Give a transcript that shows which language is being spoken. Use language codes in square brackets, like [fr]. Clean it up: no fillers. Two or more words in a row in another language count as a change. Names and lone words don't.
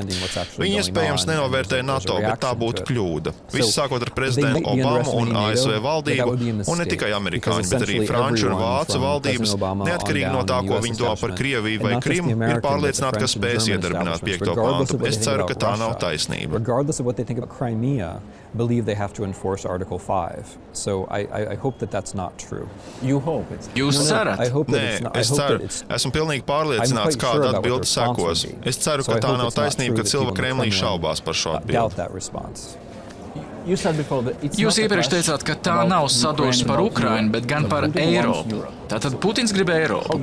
[lv] Viņi iespējams nenovērtē NATO, bet tā būtu kļūda. Viss sākot ar prezidentu Obamu un ASV valdību, un ne tikai amerikāņu, bet arī franču un vācu valdības, neatkarīgi no tā, ko viņi domā par Krieviju vai Krimu, ir pārliecināti, ka spēs iedarbināt 5. pantu. Es ceru, ka tā nav taisnība. [en] Believe they have to enforce Article 5. So I hope that that's not true. You hope it's... [lv] Jūs cerat? Nē, es ceru. Esmu pilnīgi pārliecināts, kāda atbilde sekos. Es ceru, ka tā nav taisnība, ka cilvēki Kremlī šaubās par šo atbildi. Jūs iepriekš teicāt, ka tā nav sadursme par Ukrainu, bet gan par Eiropu. Tātad Putins grib Eiropu.